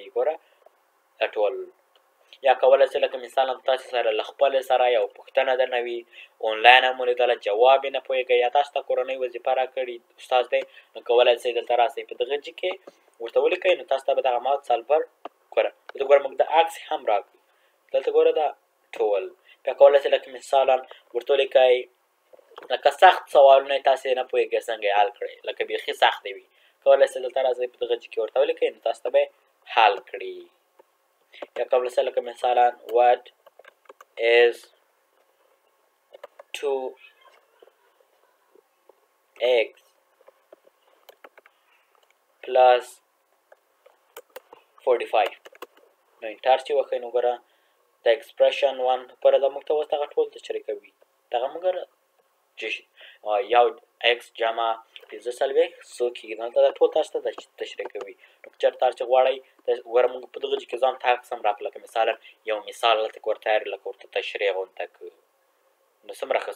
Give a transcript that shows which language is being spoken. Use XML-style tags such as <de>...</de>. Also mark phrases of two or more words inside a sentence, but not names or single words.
<ps>ګوره دا ټول یا کولی شئ لکه مثالا تاسې سره له خپلې سره یو پوښتنه درنه وي آنلاین هم ولیدله جواب یې نه پوهېږئ، یا تاسو ته کورنۍ وظیفه راکړي استاد دی، نو کولی شئ دلته راسئ په دغه جي کې ورته ولیکئ، نو تاسو ته به دغه مات سالور ګوره دلته ګوره موږ د عکس هم راکړي، دلته ګوره دا ټول. بیا کولی شئ لکه مثالا ورته ولیکئ لکه سخت سوالونه یې تاسې نه پوهېږئ څنګه یې حل کړئ، لکه بیخي سختې وي، کولی شئ دلته راسئ په دغه جي کې ورته ولیکئ، نو تاسو ته به یې حل کړي. یا کولی شئ لکه مثالا</ps> <en>what is 2x plus 45.</en> <ps>نو انټر چې وښئ نو ګوره د ایکسپریشن 1 لپاره دا موږ ته اوس دغه ټول تشریح کوي. دغه موږ یو x جمع 45 څو کېږي، دلته دا ټول تاسو ته تشریح کوي. نو که چېرته تاسو چې غواړئ ګوره موږ په دغه جي کې ځان ته عکس هم راکړو، لکه مثالا یو مثال هلته ورته تیار لکه ورته تشریح غونته کړو، نو څومره ښه شو.</ps>